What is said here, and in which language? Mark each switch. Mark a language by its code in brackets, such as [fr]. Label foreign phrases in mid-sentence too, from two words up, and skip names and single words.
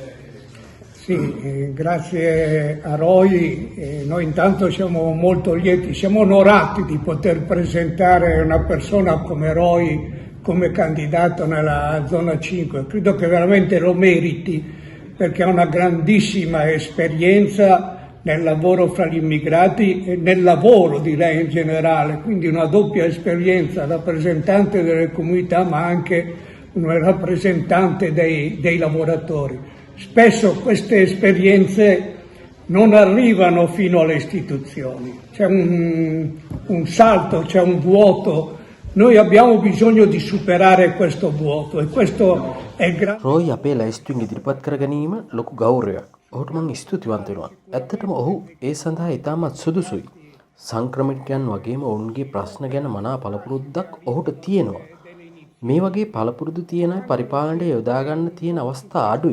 [it] Sì, grazie a Roy, noi intanto siamo molto lieti, siamo onorati di poter presentare una persona come Roy come candidato nella zona 5, credo che veramente lo meriti perché ha una grandissima esperienza nel lavoro fra gli immigrati e nel lavoro direi in generale, quindi una doppia esperienza, rappresentante delle comunità ma anche un rappresentante dei lavoratori. Spesso queste esperienze non arrivano fino alle istituzioni, c'è un salto, c'è un vuoto, noi abbiamo bisogno di superare questo vuoto e questo è grande. [si] රෝයි අපේ ලැයිස්තුවෙන් ඉදිරිපත් කර ගැනීම ලොකු ගෞරවයක්. ඔහුට මම ස්තුතිවන්ත වෙනවා. ඇත්තටම ඔහු ඒ සඳහා ඉතාමත් සුදුසුයි. සංක්‍රමිකයන් වගේම ඔවුන්ගේ ප්‍රශ්න ගැන මනා පළපුරුද්දක් ඔහුට තියෙනවා. මේ වගේ පළපුරුදු තියෙන පරිපාලනයට යොදා ගන්න තියෙන අවස්ථා අඩුයි.